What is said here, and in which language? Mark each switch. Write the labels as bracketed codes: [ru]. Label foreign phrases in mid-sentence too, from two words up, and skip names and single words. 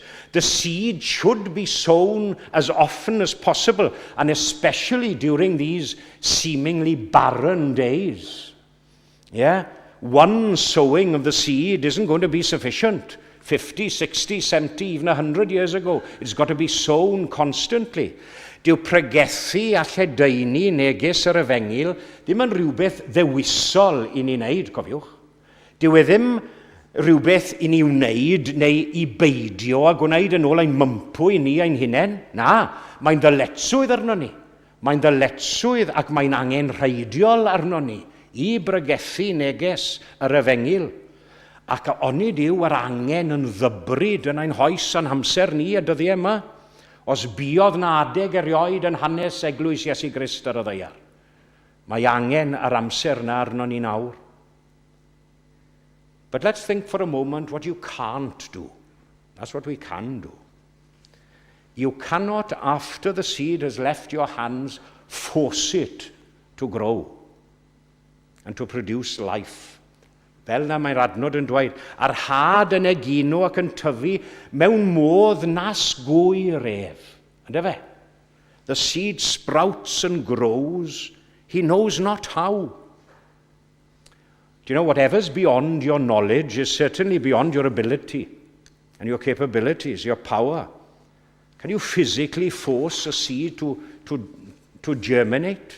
[en] The seed should be sown as often as possible, and especially during these seemingly barren days. Yeah? One sowing of the seed isn't going to be sufficient. 50, 60, 70, even 100 years ago. It's got to be sown constantly. [cy] Dyw pregethu a lledaenu neges yr efengil ddim yn rhywbeth ddewisol i ni wneud, cofiwch. Dyw e ddim rhywbeth i ni wneud neu i beidio a gwneud yn ôl ein mympw i ni ein hunain. Na, mae'n ddyletswydd arno ni. Mae'n ddyletswydd ac mae'n angenrheidiol arno ni i bregethu neges yr efengil. Ac oni diw yr angen yn ddybryd yn ein hoes a'n hamser ni y dyddiau yma, os biodd na adeg erioed yn hanes Eglwys Iesu Grist ar y ddeiar. Mae angen yr amser na arno ni nawr. [en] But let's think for a moment what you can't do. That's what we can do. You cannot, after the seed has left your hands, force it to grow and to produce life. [cy] Fel na mae'r adnod yn dweud, a'r had yn egino ac yn tyfu mewn modd nas gwyr ef. Ynddo fe? [en] The seed sprouts and grows, he knows not how. Do you know, whatever's beyond your knowledge is certainly beyond your ability and your capabilities, your power. Can you physically force a seed to germinate?